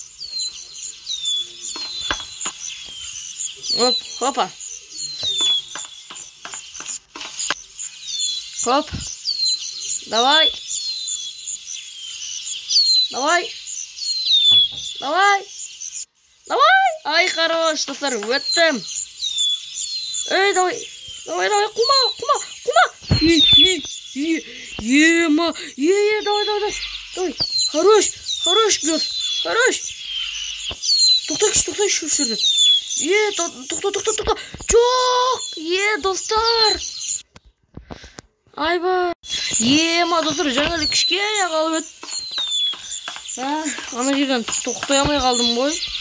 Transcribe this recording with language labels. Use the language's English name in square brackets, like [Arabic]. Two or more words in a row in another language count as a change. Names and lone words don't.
[Russian] Оп, хопа. Хоп. Давай. Давай. Давай. Давай. [Kazakh] Ай, хорош, достар, өттім. [Russian] Эй, давай. Давай, кума. Ема. Давай. Хорош, пес. Хорош. [Kazakh] Тоқтайшы, шүрді. Тоқта. Жоқ. Достар. Айба. Ема, достар, жаңа кішкене қалып еді. Ана жерден тоқтай алмай қалдым ғой.